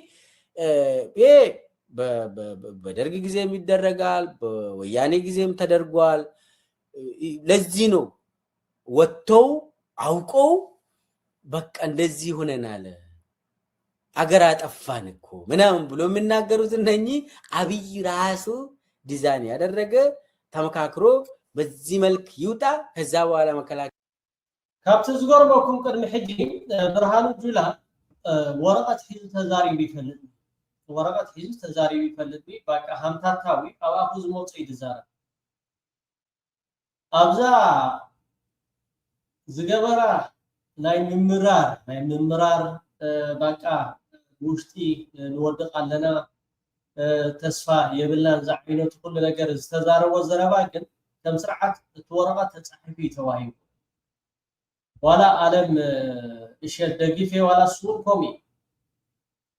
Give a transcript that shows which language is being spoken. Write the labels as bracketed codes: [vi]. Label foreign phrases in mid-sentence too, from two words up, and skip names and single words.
[am] በደርግ ጊዜም ይደረጋል፣ በወያኔ ጊዜም ተደርጓል። ለዚህ ነው ወጥተው አውቀው በቃ እንደዚህ ሆነናል አገር አጠፋን እኮ ምናምን ብሎ የሚናገሩት እነኚህ አብይ ራሱ ዲዛይን ያደረገ ተመካክሮ በዚህ መልክ ይውጣ። ከዛ በኋላ መከላከያ [ti] ካብቲ ዝገርመኩም ቅድሚ ሕጂ ብርሃኑ ጁላ ወረቀት ሒዙ ተዛሪቡ ይፈልጥ ወረቀት ሒዙ ተዛሪቡ ይፈልጥ በቃ ሃምታታዊ ኣብ ኣፉ ዝመውፅእ ይዛረብ ኣብዛ ዝገበራ ናይ ምምራር በቃ ውሽጢ ንወድቅ ኣለና ተስፋ የብላን ዛዕይነቱ ኩሉ ነገር ዝተዛረቦ ዘረባ ግን ከም ስርዓት እቲ ወረቀት ተጻሒፉ ተዋሂቡ ዋላ ዓለም እሸት ደጊፌ ዋላ ሱር ኮሚ